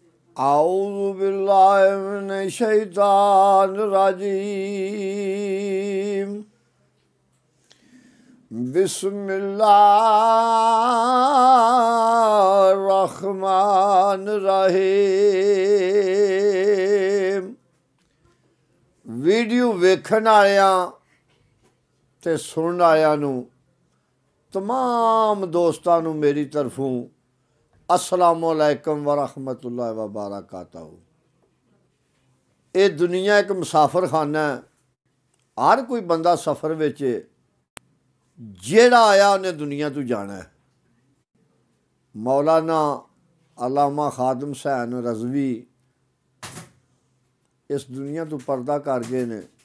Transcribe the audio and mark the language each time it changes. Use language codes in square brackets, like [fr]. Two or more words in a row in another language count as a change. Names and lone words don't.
[ar] أعوذ بالله من الشيطان الرجيم. بسم الله الرحمن الرحيم. [pa] ویڈیو ویکھن والیاں تے سنن والیاں نوں تمام دوستاں نوں میری طرفوں [ar] السلام عليكم ورحمة الله وبركاته. [ur] یہ دنیا ایک مسافر خانہ ہے. [pa] ہر کوئی بندہ سفر وچ جیہڑا آیا اوہنے دنیا توں جانا ہے. مولانا علامہ خادم حسین رضوی اس دنیا توں پردہ کر گئے نیں.